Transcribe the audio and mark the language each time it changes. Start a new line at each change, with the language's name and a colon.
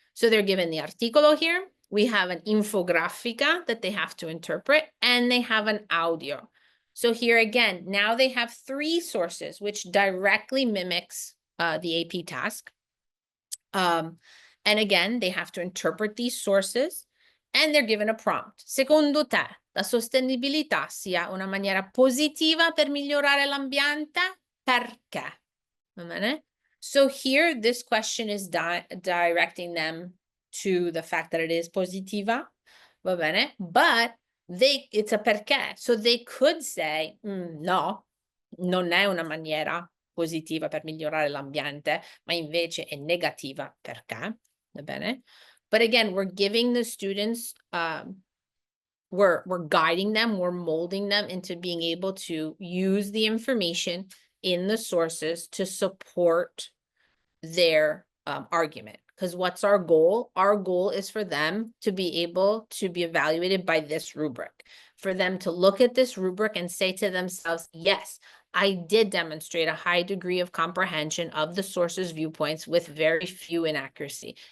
English: So they're given the articolo here. We have an infografica that they have to interpret, and they have an audio. So here again, now they have 3 sources, which directly mimics the AP task. And again, they have to interpret these sources, and they're given a prompt.
Italian: Secondo te, la sostenibilità sia una maniera positiva per migliorare l'ambiente? Perché? Va bene?
English: So here, this question is directing them to the fact that it is
Italian: positiva, va bene?
English: But it's a perché. So they could say,
Italian: no, non è una maniera positiva per migliorare l'ambiente, ma invece è negativa perché, va bene?
English: But again, we're giving the students, we're guiding them, we're molding them into being able to use the information in the sources to support their argument. Because what's our goal? Our goal is for them to be able to be evaluated by this rubric, for them to look at this rubric and say to themselves, yes, I did demonstrate a high degree of comprehension of the source's viewpoints with very few inaccuracy.